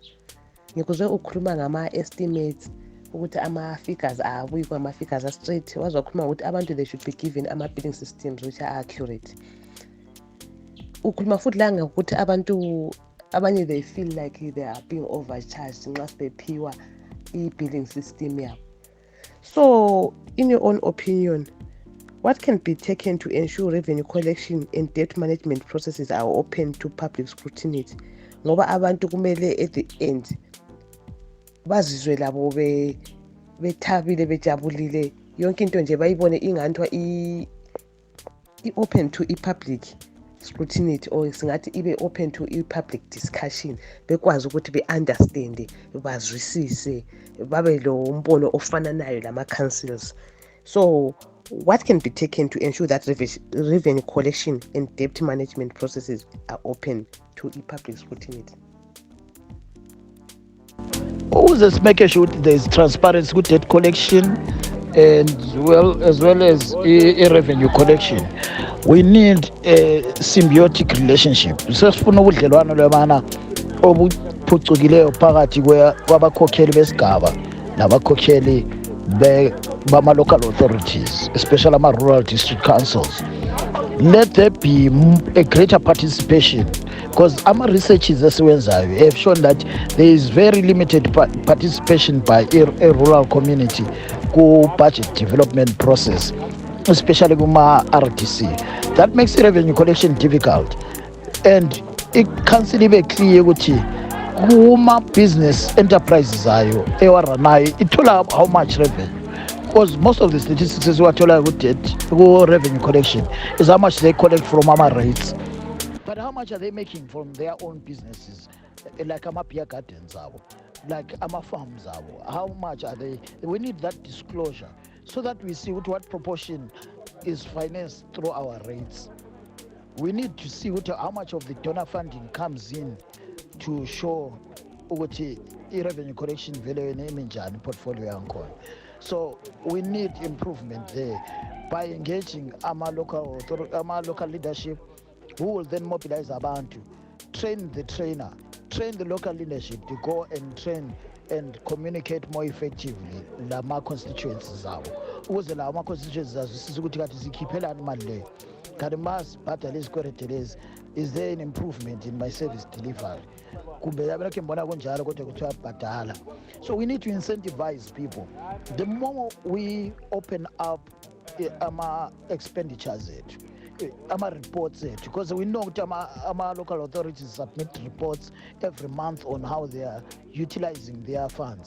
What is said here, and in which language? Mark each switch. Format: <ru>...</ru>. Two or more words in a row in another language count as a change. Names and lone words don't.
<nd>Ngikuze ukhuluma ngama-estimates ukuthi ama-figures abuyikho, ama-figures are-straight. Wazokhuluma ukuthi abantu</nd> <en>they should be given ama-billing systems which are accurate.</en> <nd>Ukhuluma futhi la ngokuthi abantu abanye</nd> <en>they feel like they are being overcharged</en> <nd>nxa sebephiwa i-</nd> <en>billing system</en> <nd>yabo.</nd> <en>So in your own opinion, what can be taken to ensure revenue collection and debt management processes are open to public scrutiny?</en> <nd>Ngoba abantu kumele</nd> <en>at the end</en> <nd>bazizwe labo bethabile bejabulile, yonke into nje bayibone inganthiwa i-</nd> <en>open to i-public scrutiny,</en> <nd>or singathi ibe</nd> <en>open to i-public discussion,</en> <nd>bekwazi ukuthi be-understande, bazwisise, babe lo mbono ofananayo lama-councils.</nd> <en>So what can be taken to ensure that revenue collection and debt management processes are open to i-public scrutiny? Just make sure there is transparency with debt collection and as well as a revenue collection. We need a symbiotic relationship.</en> <nd>Sesifuna ubudlelwano lwabana obuphucukileyo phakathi kwabakhokheli besigaba nabakhokheli bama-</nd> <en>local authorities,</en> <nd>especially ama-</nd> <en>rural district councils. Let there be a greater participation, because</en> <nd>ama-researches esiwenzayo</nd> <en>have shown that there is very limited participation by a rural community ku-budget development process, especially kuma-RDC. That makes revenue collection difficult, and</en> <nd>i-council ibe</nd> <en>clear</en> <nd>ukuthi kuma-business</nd> <en>enterprises</en> <nd>ayo ewaranayo ithola</nd> <en>how much revenue. because most of the statistics</en> <nd>esiwathola ku-revenue</nd> <en>collection is how much they collect from our rates, but how much are they making from their own businesses, like ama-beer gardens abo, like ama-farms abo? How much are they? We need that disclosure so that we see what proportion is financed through our rates. We need to see how much of the donor funding comes in to show</en> <nd>ukuthi i-revenue</nd> <en>collection</en> <nd>vele yona imi njani</nd> <en>portfolio yankhona. So we need improvement there by engaging ama-local leadership who will then mobilize abantu, train the trainer, train the local leadership to go and train and communicate more effectively</en> <nd>lama-constituencies abo, ukuze lawo ama-constituencies azwisise ukuthi kati sikhiphelani imali leyo, kanti masibhadala izikweleti lezi,</nd> <en>is there an improvement in my service delivery,</en> <nd>kumbe yabelakhe mbona kunjalo kodwa kuthiwa bhadala.</nd> <en>So we need to incentivize people. The more we open up</en> <nd>ama-expenditures ethu, ama-reports ethu,</nd> <en>because we know ukuthi ama-local authorities submit reports every month on how they are utilizing their funds.</en>